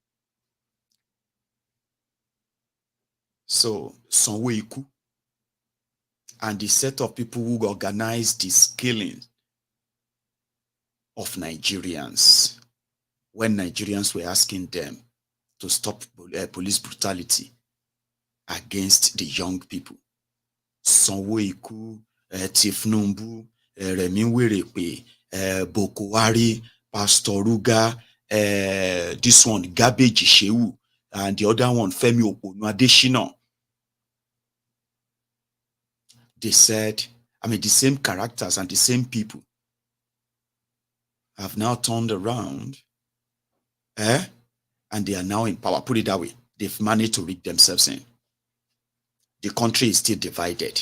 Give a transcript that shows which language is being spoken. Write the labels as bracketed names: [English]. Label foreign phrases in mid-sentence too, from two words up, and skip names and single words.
[English] So, Sanwo-Iku and the set of people who organized the killing of Nigerians, when Nigerians were asking them to stop police brutality against the young people. Sanwo-Iku, Tifnumbu, Remi Werepe, Buhari, Pastor Ruga, this one, GBAJUE, and the other one, Femi Adesina. They said, the same characters and the same people have now turned around, and they are now in power. Put it that way. They've managed to rig themselves in. The country is still divided.